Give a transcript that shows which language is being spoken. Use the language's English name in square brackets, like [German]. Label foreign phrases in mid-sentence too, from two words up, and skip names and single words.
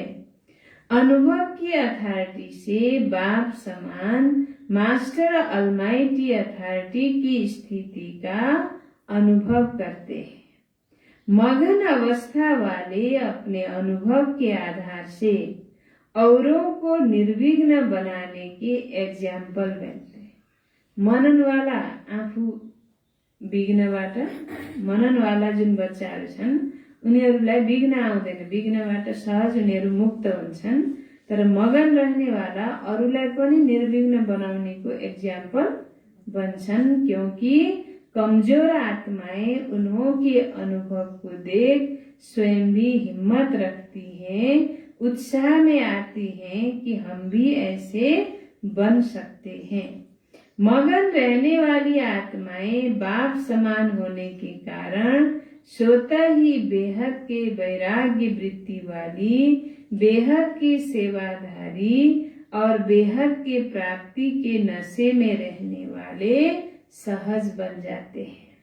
[Hindi] अनुभव की अथॉरिटी से बाप समान [English] Master Almighty Authority [Hindi] की स्थिति का अनुभव करते हैं। मगन अवस्था वाले अपने अनुभव के आधार से औरों को निर्विघ्न बनाने के एग्जाम्पल बनते हैं। [Nepali] मनन वाला आफू विघ्नबाट, मनन वाला जुन बच्चाहरू छन् उनीहरूलाई विघ्न आउँदैन, विघ्नबाट सहज उनीहरू मुक्त हुन्छन्। तर [Hindi] मगन रहने वाला [Nepali] अरूलाई पनि निर्विघ्न बनाउनेको एग्जाम्पल बन्छन्, [Hindi] क्योंकि कमजोर आत्माएं उन्हों के अनुभव को देख स्वयं भी हिम्मत रखती हैं, उत्साह में आती हैं कि हम भी ऐसे बन सकते हैं। मगन रहने वाली आत्माएं बाप समान होने के कारण स्वतः ही बेहद के वैराग्य वृत्ति वाली, बेहद के सेवाधारी और बेहद के प्राप्ति के नशे में रहने वाले सहज बन जाते हैं।